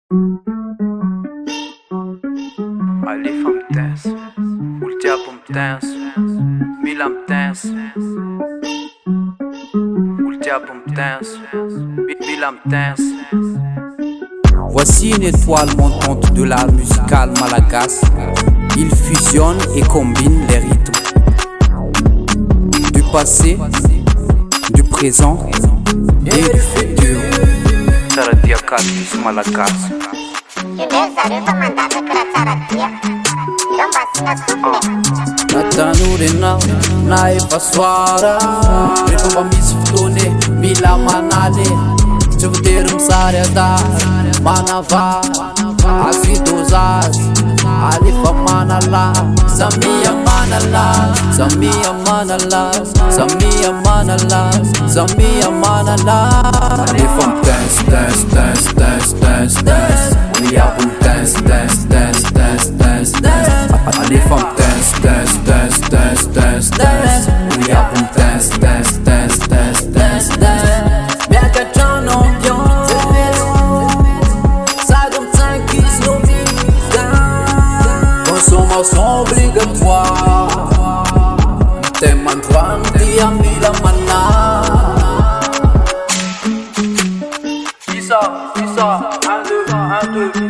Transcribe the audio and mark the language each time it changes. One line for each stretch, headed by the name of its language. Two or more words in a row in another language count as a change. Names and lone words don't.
Malagasy: Alifa m'tense, olo jiaby m'tense, mila m'tense, olo jiaby m'tense, mila m'tense.
French: Voici une étoile montante de l'art musical malagasy. Il fusionne et combine les rythmes du passé, du présent et du futur.
Malagasy: Tsaradia Katis malagasy. Natan'olena na efa soara, rehefa mba misy fotoany mila manaly, tsy votery misary adary manavary azy dozazy alefa manala Samia manala, Samia manala, Samia manala, Samia manala. Alefa m'dance,
English: dance, dance, dance, dance, dance. We up on dance, dance, dance, dance, dance, dance. Alefa m'dance, dance, dance, dance, dance, dance. We up on dance, dance, dance, dance, dance, dance.
Malagasy: Miakatra no ambiance, sady mitsankizy no mida.
French: Consommation obligatoire,
Malagasy: thème androany dia mila mana. Isa, 1, 2, 1, 2.